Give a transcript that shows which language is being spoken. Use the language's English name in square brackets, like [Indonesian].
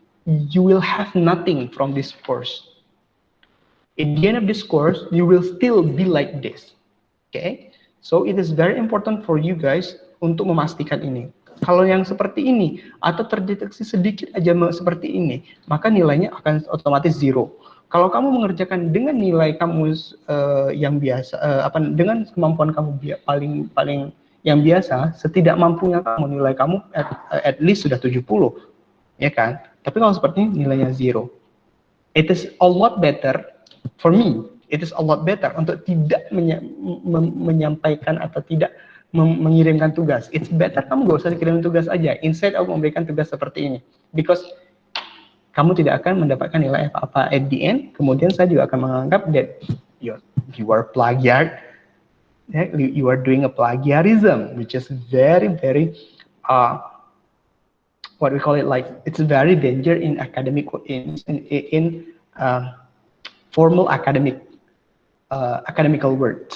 [English] You will have nothing from this course. At the end of this course, you will still be like this. Okay? So it is very important for you guys [Indonesian] untuk memastikan ini. Kalau yang seperti ini atau terdeteksi sedikit aja seperti ini, maka nilainya akan otomatis 0. Kalau kamu mengerjakan dengan nilai kamu yang biasa, dengan kemampuan kamu paling yang biasa, setidak mampunya kamu, nilai kamu [English] at least [Indonesian] sudah 70, ya kan? Tapi kalau seperti ini nilainya 0. [English] It is a lot better. For me, it is a lot better [Indonesian] untuk tidak menyampaikan atau tidak mengirimkan tugas. [English] It's better [Indonesian] kamu gak usah kirim tugas aja, [English] instead of [Indonesian] memberikan tugas seperti ini. [English] Because [Indonesian] kamu tidak akan mendapatkan nilai apa-apa [English] at the end. [Indonesian] Kemudian saya juga akan menganggap [English] that you are plagiar, you are doing a plagiarism, which is very what we call it, like it's very danger in academic in formal academical words.